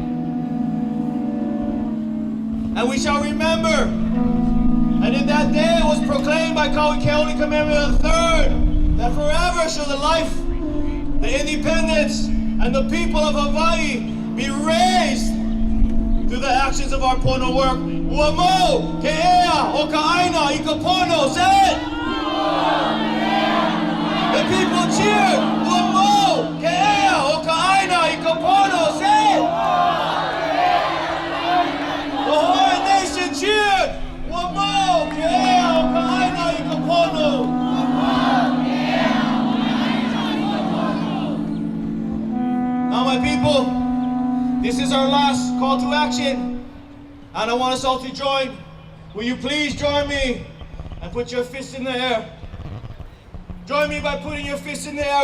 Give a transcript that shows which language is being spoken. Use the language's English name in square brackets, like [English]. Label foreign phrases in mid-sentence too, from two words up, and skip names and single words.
[English] And we shall remember. And in that day it was proclaimed by Keoli Kamehameha III that forever shall the life, the independence, and the people of Hawaii be raised through the actions of our pono work. [Hawaiian] Ua mo, ke ea, o ka aina, i ka pono, [English] say it! The people cheered, [Hawaiian] ua mo, ke ea, o ka aina, i ka pono, [English] say it! The Hawaiian nation cheered, [Hawaiian] ua mo, ke ea, o ka aina, i ka pono. [English] Now my people, this is our last call to action, and I want us all to join. Will you please join me and put your fists in the air? Join me by putting your fists in the air.